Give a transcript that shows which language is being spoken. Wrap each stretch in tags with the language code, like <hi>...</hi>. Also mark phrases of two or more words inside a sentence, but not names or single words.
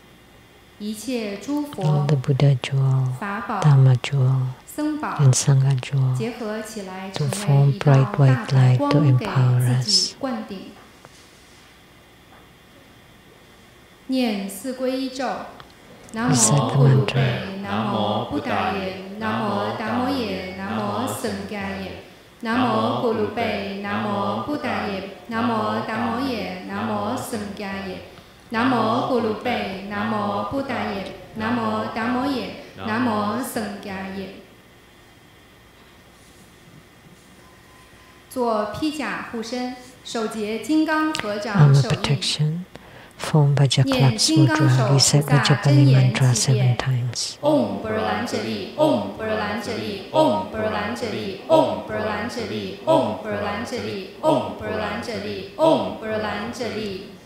<en>all the Buddha jewel, Dharma jewel, and Sangha jewel, to form bright white light to empower us. Recite the mantra.</en> <pi>Namo Buddhaye, Namo Dhammoye, Namo Sanghaye, Namo Gurube, Namo Buddhaye, Namo Dhammoye, Namo Sanghaye, Namo Gurube, Namo Buddhaye, Namo Dhammoye, Namo Sanghaye.</pi> <zh>做披甲护身，手结金刚合掌手印。</zh> <en>Form Vajaklaks Mudra, recite Vajapali mantra 7 times. Om Burlanjali, Om Burlanjali, Om Burlanjali, Om Burlanjali, Om Burlanjali, Om Burlanjali, Om Burlanjali.</en>